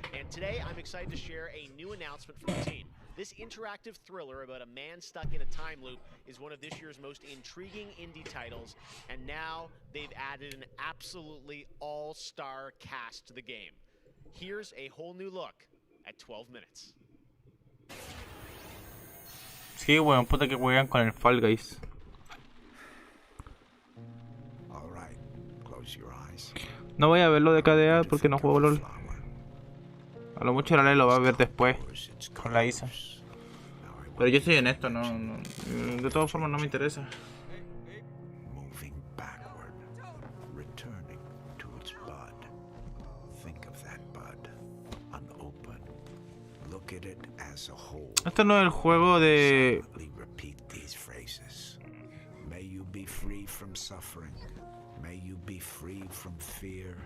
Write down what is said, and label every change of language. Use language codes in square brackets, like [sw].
[en] And today, I'm excited to share a new announcement from the team. This interactive thriller about a man stuck in a time loop is one of this year's most intriguing indie titles, and now they've added an absolutely all-star cast to the game. Here's a whole new look at 12 minutes. [es] Sí, weón, puta que juegan con el Fall Guys. No voy a verlo de KDA porque no juego LOL. A lo mucho la ley lo va a ver después con la Isa. Pero yo soy honesto, de todas formas no me interesa. [en] Moving backward, returning to its bud. Think of that bud, unopened. Look at it as a whole. [es] Esto no es el juego de... [en] Repeat these phrases. May you be free from suffering. May you be free from fear.